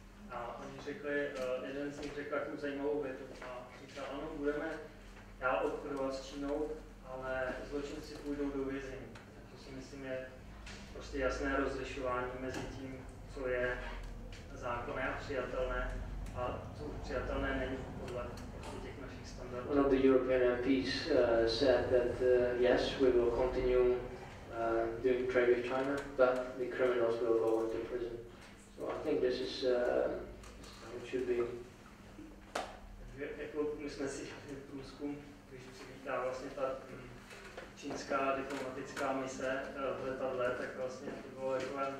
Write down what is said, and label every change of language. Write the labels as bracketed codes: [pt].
[cs] A oni řekli, jeden z nich řekl takovou zajímavou větu a říkal, ano, budeme dál obchodovat s Čínou, ale zločinci půjdou do vězení. To si myslím je prostě jasné rozlišování mezi tím, co je zákonné a přijatelné, a co přijatelné není podle těch našich standardů. [en] One of the European MPs said that yes, we will continue doing trade with China, but the criminals will go into prison. So I think this is how it should be. [cs] Jako my jsme si dělali průzkum, když se vítá vlastně ta čínská diplomatická mise v letadle, tak vlastně to bylo jako